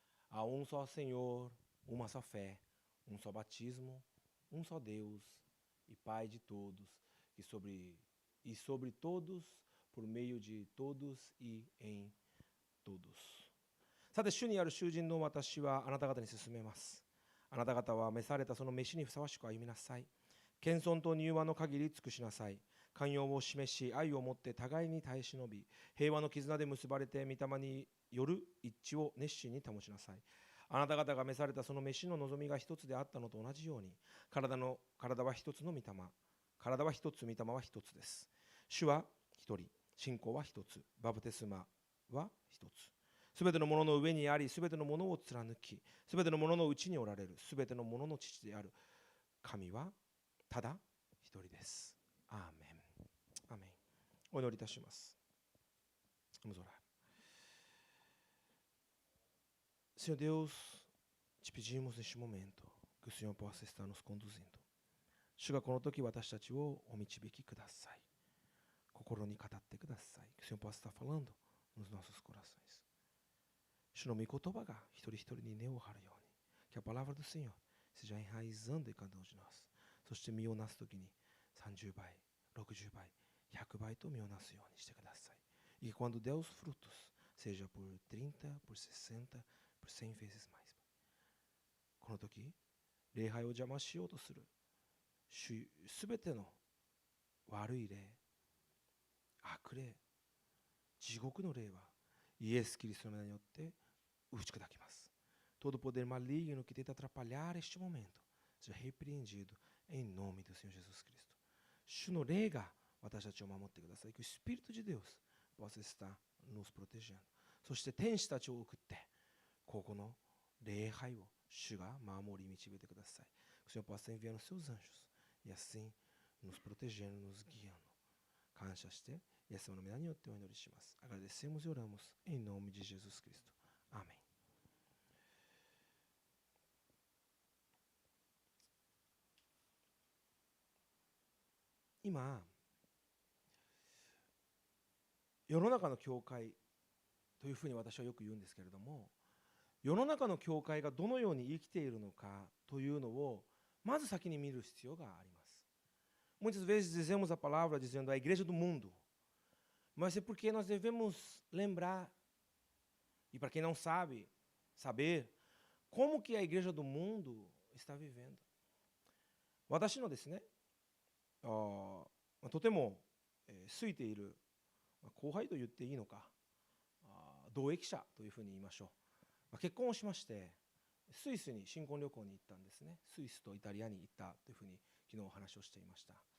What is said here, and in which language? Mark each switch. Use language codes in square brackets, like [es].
[pt] Há um só Senhor, uma só fé, um só batismo, um só Deus e Pai de todos, e sobre todos, por meio de todos e em todos. [ja] さて、主にある囚人の私はあなた方に勧めます。あなた方は召されたその召しにふさわしく歩みなさい。謙遜と柔和の限り尽くしなさい。寛容を示し、愛をもって互いに耐え忍び、平和の絆で結ばれて御霊による一致を熱心に保ちなさい。あなた方が召されたその召しの望みが一つであったのと同じように、体は一つの御霊、体は一つ、御霊は一つです。主は一人、信仰は一つ、バプテスマは一つ。すべてのものの上にあり、すべてのものを貫き、すべてのもののうちにおられる、すべてのものの父である神はただ一人です。アーメン。アーメン。お祈りいたします。 [pt] Vamos orar. Senhor Deus, te pedimos neste momento que o Senhor possa estar nos conduzindo. [ja] 主がこの時私たちをお導きください。心に語ってください。 [pt] Que o Senhor possa estar falando nos nossos corações. [ja] 主の御言葉が一人一人に根を張るように、 [pt] que a palavra do Senhor seja enraizando em cada um de nós. [ja] そして実をなすときに30倍、60倍、100倍と実をなすようにしてください。 [pt] E que quando der os frutos, seja por 30, por 60, por 100 vezes mais. [ja] この時、礼拝を邪魔しようとするすべての悪い霊、悪霊、地獄の霊はイエス・キリストの名によって打ち砕きます。 [pt] Todo poder maligno que tenta atrapalhar este momento seja repreendido em nome do Senhor Jesus Cristo. [ja] 主の霊が私たちを守ってください。 [pt] Que o Espírito de Deus possa estar nos protegendo. [ja] そして天使たちを送ってここの礼拝を主が守り導いてください。 [pt] Que o Senhor possa enviar os seus anjos e assim nos protegendo, nos guiando. [ja] 感謝してイエス様の皆によってお祈りします。 [pt] Agradecemos e oramos em nome de Jesus Cristo. Amém. [ja] 今、世の中の教会というふうに私はよく言うんですけれども、世の中の教会がどのように生きているのかというのをまず先に見る必要があります。 [pt] Muitas vezes dizemos a palavra dizendo a igreja do mundo, mas é porque nós devemos lembrar, e para quem não sabe, saber como que a igreja do mundo está vivendo. [ja] 私のですね、とても好いている後輩と言っていいのか、同益者というふうに言いましょう。結婚をしましてスイスに新婚旅行に行ったんですね。スイスとイタリアに行ったというふうに昨日お話をしていました。